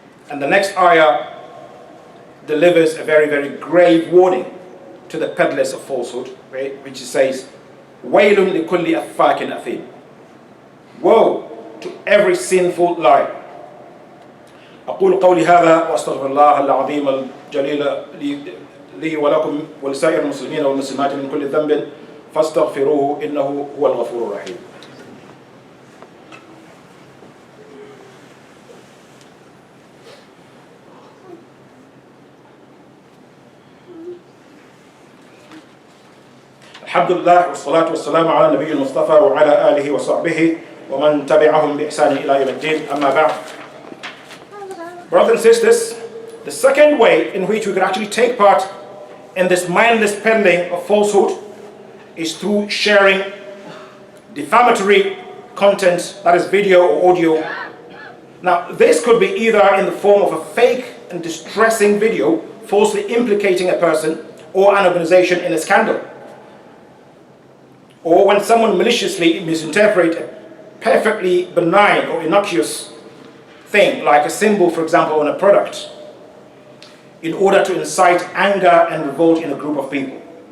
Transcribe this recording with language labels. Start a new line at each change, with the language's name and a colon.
English: And the next ayah delivers a very, very grave warning to the peddlers of falsehood, which says,
Arabic: وَيْلٌ لِكُلِّ أَفَّاكٍ أَثِيمٍ.
English: Woe to every sinful liar.
Arabic: أقول قولي هذا وأستغفر الله العظيم الجليل لي ولكم ولسائر المسلمين والمسلمات من كل ذنب فاستغفروه إنه هو الغفور الرحيم. الحمد لله والصلاة والسلام على النبي المصطفى وعلى آله وصحبه ومن تبعهم بإحسان إلى يوم الدين أما بعد.
English: Brothers and sisters, the second way in which we could actually take part in this mindless peddling of falsehood is through sharing defamatory content, that is video or audio. Now, this could be either in the form of a fake and distressing video falsely implicating a person or an organization in a scandal, or when someone maliciously misinterprets a perfectly benign or innocuous thing, like a symbol, for example, on a product, in order to incite anger and revolt in a group of people.